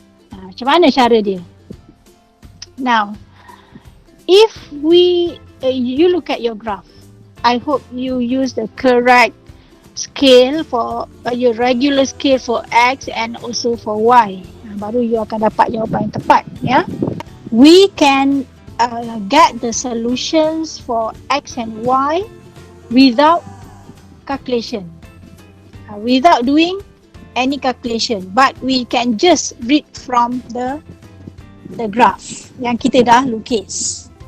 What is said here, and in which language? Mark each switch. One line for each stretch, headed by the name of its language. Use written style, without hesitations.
Malay: Macam mana cara dia?
English: Now, if you look at your graph, I hope you use the correct scale for your regular scale for X and also for Y.
Malay: Baru you akan dapat jawapan yang tepat, ya.
English: We can get the solutions for X and Y without calculation, without doing any calculation, but we can just read from the graph
Malay: yang kita dah lukis.